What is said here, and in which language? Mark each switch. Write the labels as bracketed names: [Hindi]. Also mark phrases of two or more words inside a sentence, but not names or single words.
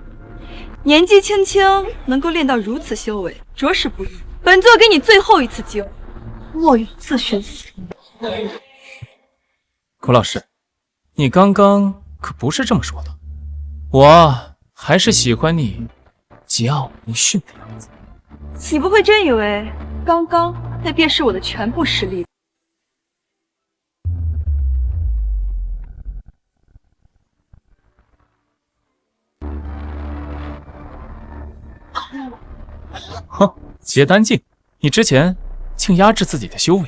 [Chinese] 年纪轻轻能够练到如此修为，着实不易。本座给你最後一次机會，莫有自尋死。古老師，你剛剛可不是這麼說的，我還是喜歡你桀驁不馴的樣子。你不會真以為剛剛那便是我的全部實力？哼，结丹境，你之前竟壓制自己的修為。